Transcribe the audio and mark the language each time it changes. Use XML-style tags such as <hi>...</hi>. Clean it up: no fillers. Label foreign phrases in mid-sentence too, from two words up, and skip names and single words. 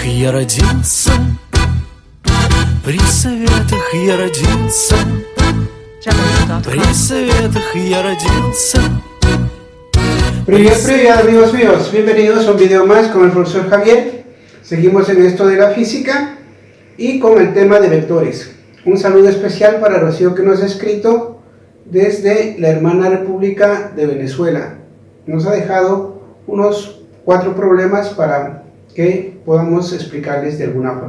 <ru>я родился, при советах я родился, при советах я родился. Привет, привет</ru> <es>amigos míos, bienvenidos a un video más con el profesor Javier. Seguimos en esto de la física y con el tema de vectores. Un saludo especial para Rocío que nos ha escrito desde la hermana República de Venezuela. Nos ha dejado unos 4 problemas para que podamos explicarles de alguna forma.</es>